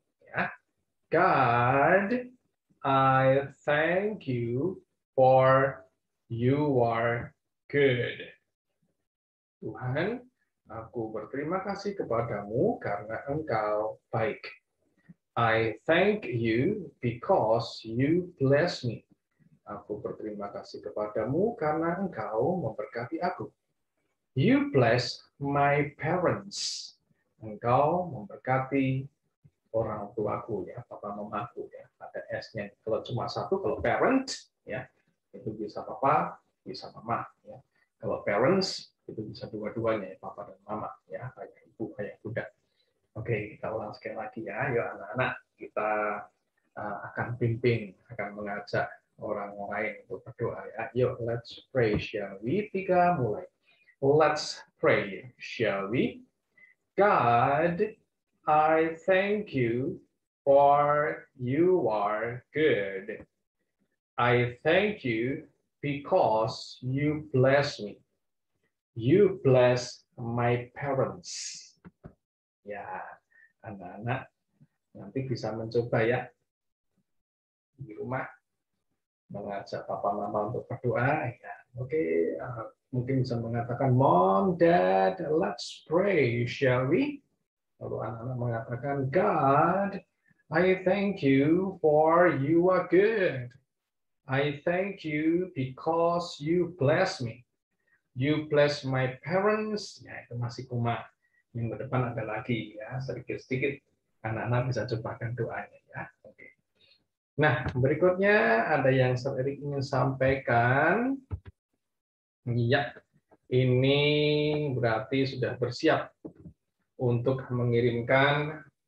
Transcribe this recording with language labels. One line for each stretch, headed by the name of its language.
English: Ya, God, I thank you for you are good.
Indonesian: Tuhan, aku berterima kasih kepadamu karena Engkau baik.
English: I thank you because you bless me.
Indonesian: Aku berterima kasih kepadamu karena Engkau memberkati aku.
English: You bless my parents.
Indonesian: Engkau memberkati orang tuaku ya, papa mamaku ya, ada S-nya. Kalau cuma satu, kalau parent ya, itu bisa papa, bisa mama ya. Kalau parents itu bisa dua-duanya ya, papa dan mama ya, ayah ibu, ayah bunda. Oke, kita ulang sekali lagi ya, yuk anak-anak, kita akan pimpin, akan mengajak orang lain untuk berdoa ya. Yuk,
English: let's pray, shall we? 3,
Indonesian: mulai.
English: Let's pray, shall we? God, I thank you for you are good. I thank you because you bless me. You bless my parents.
Indonesian: Ya, anak-anak nanti bisa mencoba ya di rumah mengajak papa mama untuk berdoa. Ya, oke, mungkin bisa mengatakan,
English: Mom, Dad, let's pray, shall we?
Indonesian: Lalu anak-anak mengatakan,
English: God, I thank you for you are good. I thank you because you bless me. You bless my parents.
Indonesian: Ya, itu masih kuma. Minggu depan ada lagi ya, sedikit-sedikit anak-anak bisa cobakan doanya ya. Oke. Nah, berikutnya ada yang Sir Erik ingin sampaikan. Ya, ini berarti sudah bersiap untuk mengirimkan